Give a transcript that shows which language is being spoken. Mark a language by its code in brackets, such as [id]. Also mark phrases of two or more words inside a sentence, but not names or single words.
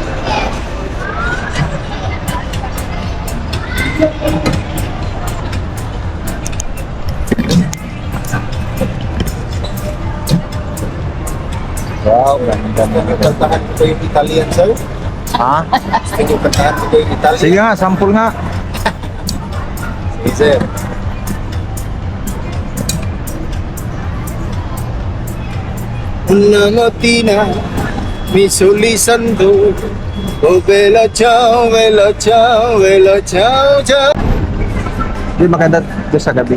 [tl] wow, ganda na. Kantahan ko yung Italian sir. Ha? Gusto nyo kantahan ko yung Italian. Sige nga, sample nga. Sige sir. [it] Una mattina mi solisando. Oh bella ciao, bella ciao, bella ciao, ciao. [tl] Hindi maganda doon sa gabi.